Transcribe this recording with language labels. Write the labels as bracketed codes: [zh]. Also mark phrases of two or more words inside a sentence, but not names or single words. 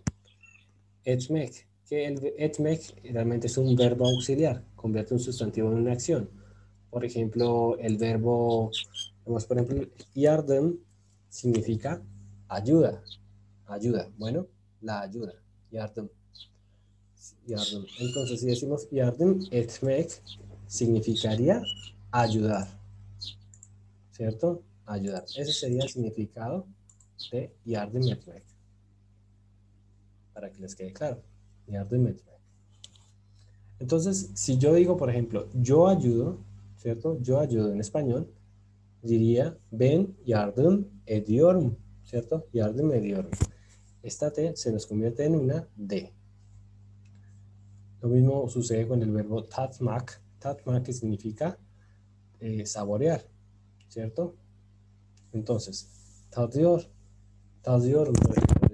[es] Etmek, que el etmek realmente es un verbo auxiliar, convierte un sustantivo en una acción. Por ejemplo, el verbo, por ejemplo, yardım significa ayuda, ayuda. Bueno, la ayuda, yardım. Yardım. Entonces, si decimos [tr] yardım etmek, [es] significaría ayudar, ¿cierto? Ayudar. Ese sería el significado de [tr] yardım etmek. [es] Para que les quede claro. [tr] Yardım etmek. [es] Entonces, si yo digo, por ejemplo, yo ayudo, ¿cierto? Yo ayudo en español, diría [tr] ben yardım ediyorum, [es] ¿cierto? [tr] Yardım ediyorum. [es] Esta T se nos convierte en una D. Lo mismo sucede con el verbo tatmak. Tatmak, que significa saborear, ¿cierto? Entonces, [tr] tadıyorum. Tadıyorum, [es] por ejemplo.